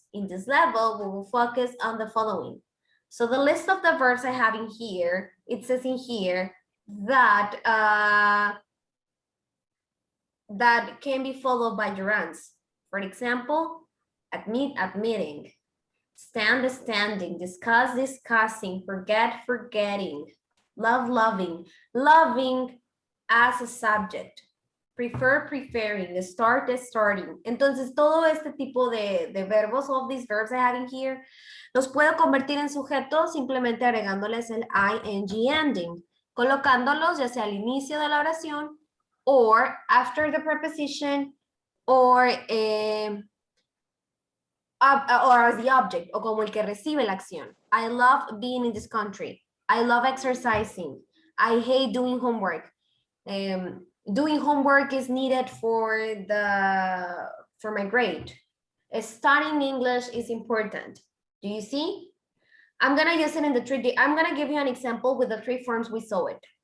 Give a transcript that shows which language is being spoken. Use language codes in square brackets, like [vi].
[en] In this level, we will focus on the following. So the list of the verbs I have in here, it says in here that that can be followed by gerunds. For example, admit, admitting, stand, standing, discuss, discussing, forget, forgetting, love, loving, loving as a subject, prefer, preferring, start, starting. [es] Entonces, todo este tipo de verbos, all these verbs I have in here, los puedo convertir en sujetos simplemente agregándoles el ing ending, colocándolos ya sea al inicio de la oración or after the preposition or as the object, o como el que recibe la acción. [en] I love being in this country. I love exercising. I hate doing homework. Doing homework is needed for my grade. Studying English is important. Do you see? I'm gonna use it in the three. I'm gonna give you an example with the three forms we saw it.